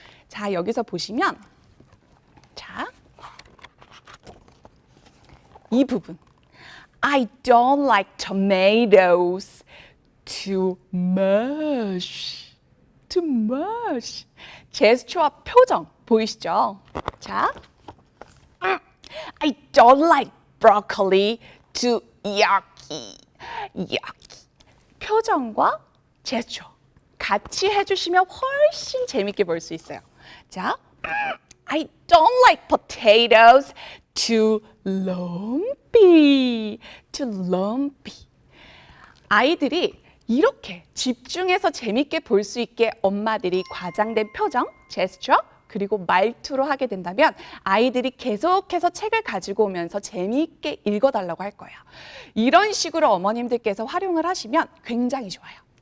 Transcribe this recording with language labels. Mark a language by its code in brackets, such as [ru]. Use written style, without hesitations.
[ko] 자, 여기서 보시면 자, 이 부분 [en] I don't like tomatoes too much. Too much. [ko] 제스처와 표정 보이시죠? [en] 자, I don't like broccoli too yucky. yucky. [ko] 표정과 제스처 같이 해주시면 훨씬 재밌게 볼 수 있어요. [en] 자, I don't like potatoes too lumpy. Too lumpy. [ko] 아이들이 이렇게 집중해서 재밌게 볼 수 있게 엄마들이 과장된 표정, 제스처, 그리고 말투로 하게 된다면 아이들이 계속해서 책을 가지고 오면서 재미있게 읽어달라고 할 거예요. 이런 식으로 어머님들께서 활용을 하시면 굉장히 좋아요.